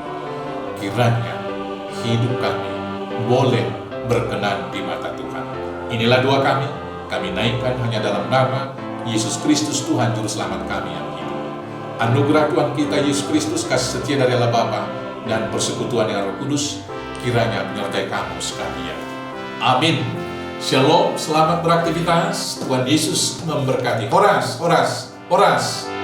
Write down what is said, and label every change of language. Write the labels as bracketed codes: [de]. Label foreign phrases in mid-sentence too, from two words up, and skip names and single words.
[id] Kiranya hidup kami boleh berkenan di mata Tuhan. Inilah doa kami naikkan hanya dalam nama Yesus Kristus Tuhan Juru Selamat kami yang hidup. Anugerah Tuhan kita Yesus Kristus, kasih setia dari Allah Bapa, dan persekutuan yang Roh Kudus kiranya menyertai kamu sekalian. Amin. Shalom, selamat beraktivitas. Tuhan Yesus memberkati. Horas, horas, horas.